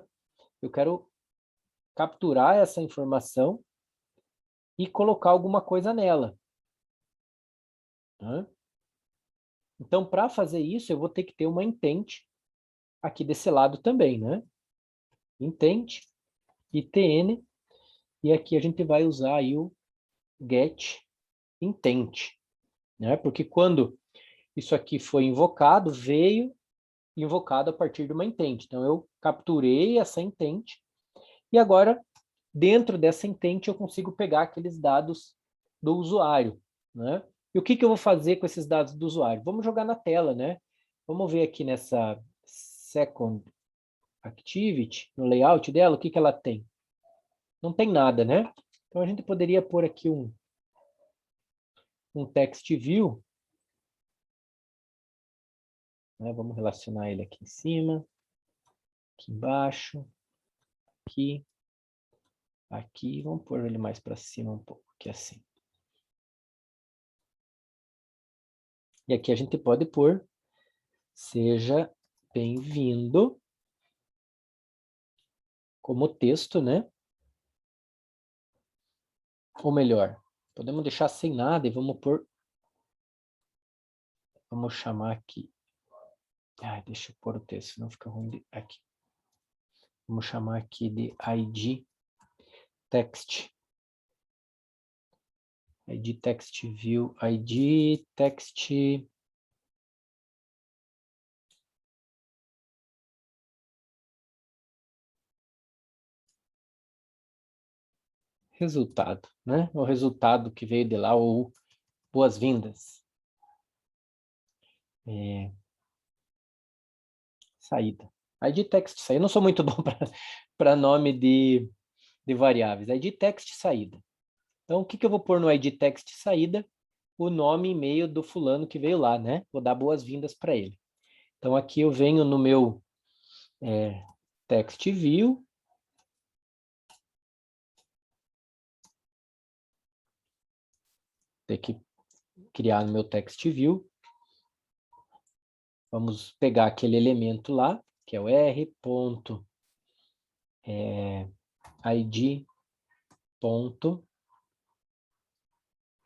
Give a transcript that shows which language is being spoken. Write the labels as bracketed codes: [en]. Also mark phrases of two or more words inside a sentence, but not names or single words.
[pt] Eu quero capturar essa informação e colocar alguma coisa nela. Né? Então, para fazer isso, eu vou ter que ter uma intent aqui desse lado também, né? Intent, itn, e aqui a gente vai usar aí o [en] get intent, [pt] né? Porque quando isso aqui foi invocado, veio invocado a partir de uma intent. Então, eu capturei essa intent e agora, dentro dessa intent, eu consigo pegar aqueles dados do usuário, né? E o que eu vou fazer com esses dados do usuário? Vamos jogar na tela, né? Vamos ver aqui nessa Second Activity, no layout dela, o que ela tem? Não tem nada, né? Então, a gente poderia pôr aqui um [en] text view, [pt] né? Vamos relacionar ele aqui em cima, aqui embaixo, aqui, aqui. Vamos pôr ele mais para cima um pouco, aqui assim. E aqui a gente pode pôr, seja bem-vindo, como texto, né? Ou melhor, podemos deixar sem nada e vamos pôr, vamos chamar aqui. Deixa eu pôr o texto, senão fica ruim aqui. Vamos chamar aqui de ID text. ID text view, ID text resultado, né? O resultado que veio de lá, ou boas-vindas. Saída. ID text saída. Eu não sou muito bom para nome de variáveis. ID text saída. Então, o que eu vou pôr no ID text saída? O nome e e-mail do fulano que veio lá, né? Vou dar boas-vindas para ele. Então, aqui eu venho no meu [en] text view. [pt] Tem que criar no meu [en] text view. [pt] Vamos pegar aquele elemento lá, que é o r. ID.